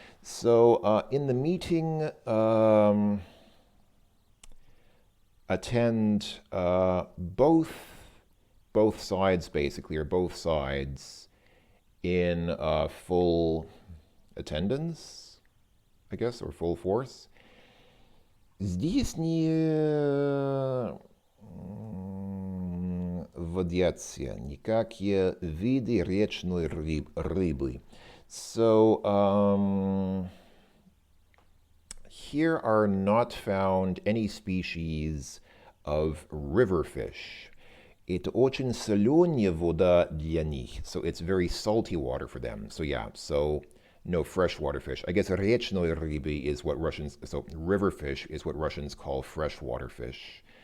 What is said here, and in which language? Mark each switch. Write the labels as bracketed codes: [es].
[en] So in the meeting, attend both sides basically, or both sides in full attendance, I guess, or full force. [ru] Здесь не водятся никакие виды речной рыбы. [en] So here are not found any species of river fish. [ru] Это очень соленая вода для них. [en] So it's very salty water for them. So yeah, so no freshwater fish. I guess речной рыбы is what Russians, so river fish is what Russians call freshwater fish.